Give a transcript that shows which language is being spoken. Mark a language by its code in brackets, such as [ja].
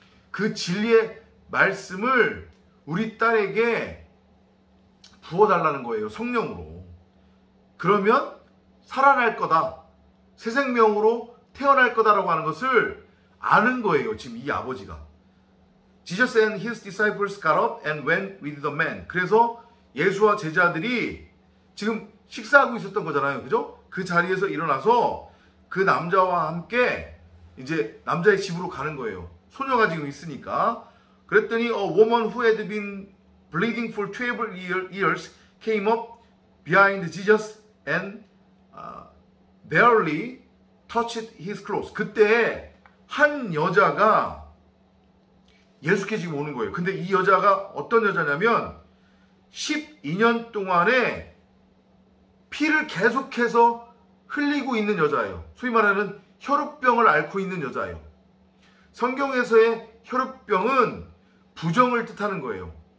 [ko] 그 진리의 말씀을 우리 딸에게 부어달라는 거예요. 성령으로. 그러면 살아날 거다. 새 생명으로 태어날 거다라고 하는 것을 아는 거예요. 지금 이 아버지가. [en] Jesus and his disciples got up and went with the man. [ko] 그래서 예수와 제자들이 지금 식사하고 있었던 거잖아요. 그죠? 그 자리에서 일어나서 그 남자와 함께 이제 남자의 집으로 가는 거예요. 소녀가 지금 있으니까. 그랬더니 [en] a woman who had been bleeding for 12 years came up behind Jesus and barely touched his clothes. [ko] 그때 한 여자가 예수께 지금 오는 거예요. 근데 이 여자가 어떤 여자냐면 12년 동안에 피를 계속해서 흘리고 있는 여자예요. 소위 말하는 혈우병을 앓고 있는 여자예요. 성경에서의 혈우병은 부정을 뜻하는 거예요.